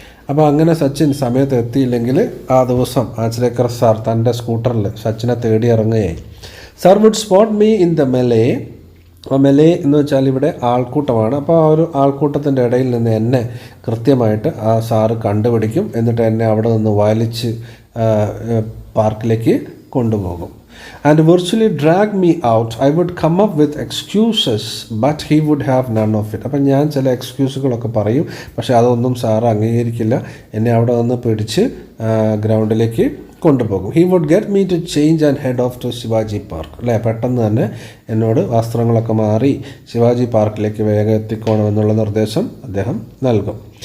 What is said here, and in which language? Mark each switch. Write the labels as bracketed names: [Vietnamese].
[Malayalam] അപ്പോൾ അങ്ങനെ സച്ചിൻ സമയത്ത് എത്തിയില്ലെങ്കിൽ ആ ദിവസം ആച്രേക്കർ സാർ തൻ്റെ സ്കൂട്ടറിൽ സച്ചിനെ തേടി ഇറങ്ങുകയായി. [English] Sir would spot me in the melee. [Malayalam] മെലേ എന്ന് വെച്ചാൽ ഇവിടെ ആൾക്കൂട്ടമാണ്. അപ്പോൾ ആ ഒരു ആൾക്കൂട്ടത്തിൻ്റെ ഇടയിൽ നിന്ന് എന്നെ കൃത്യമായിട്ട് ആ സാറ് കണ്ടുപിടിക്കും. എന്നിട്ട് എന്നെ അവിടെ നിന്ന് വലിച്ച് പാർക്കിലേക്ക് കൊണ്ടുപോകും. [English] and virtually drag me out. I would come up with excuses, but he would have none of it. [Malayalam] അപ്പം ഞാൻ ചില എക്സ്ക്യൂസുകളൊക്കെ പറയും, പക്ഷേ അതൊന്നും സാറ് അംഗീകരിക്കില്ല. എന്നെ അവിടെ നിന്ന് പിടിച്ച് ഗ്രൗണ്ടിലേക്ക് കൊണ്ടുപോകും. [English] He would get me to change and head off to Shivaji Park. [Malayalam] അല്ലേ, പെട്ടെന്ന് തന്നെ എന്നോട് വസ്ത്രങ്ങളൊക്കെ മാറി ശിവാജി പാർക്കിലേക്ക് വേഗം എത്തിക്കോണമെന്നുള്ള നിർദ്ദേശം അദ്ദേഹം നൽകും.